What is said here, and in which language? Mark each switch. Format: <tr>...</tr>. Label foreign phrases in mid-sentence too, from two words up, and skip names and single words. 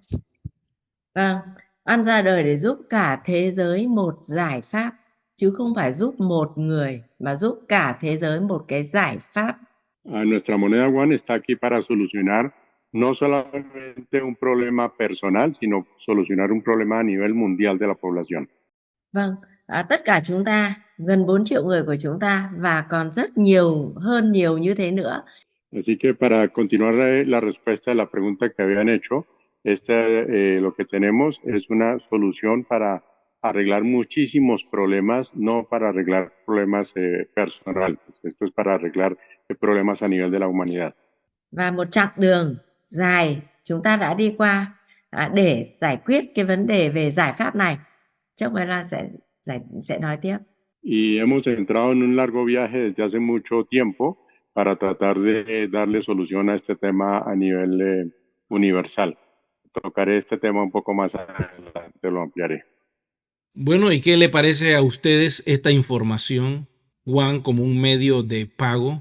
<vi>vâng, ăn ra đời để giúp cả thế giới một giải pháp chứ không phải giúp một người mà giúp cả thế giới một cái giải pháp.</vi> <es>Nuestra moneda One está aquí para solucionar no solamente un problema personal, sino solucionar un problema a nivel mundial de la población.</es> <vi>Vâng, tất cả chúng ta, gần 4 triệu người của chúng ta và còn rất nhiều hơn nhiều như thế nữa.</vi> <es>Así que para continuar la respuesta a la pregunta que habían hecho, lo que tenemos es una solución para arreglar muchísimos problemas, no para arreglar problemas personales. Esto es para arreglar problemas a nivel de la humanidad.</es> <vi>Và một chặng đường dài chúng ta đã đi qua để giải quyết cái vấn đề về giải pháp này. Chắc Mai Lan sẽ nói tiếp.</vi> <es>Y hemos entrado en un largo viaje desde hace mucho tiempo para tratar de darle solución a este tema a nivel universal. Tocaré este tema un poco más adelante, lo ampliaré. Bueno, ¿y qué le parece a ustedes esta información, Juan, como un medio de pago?</es>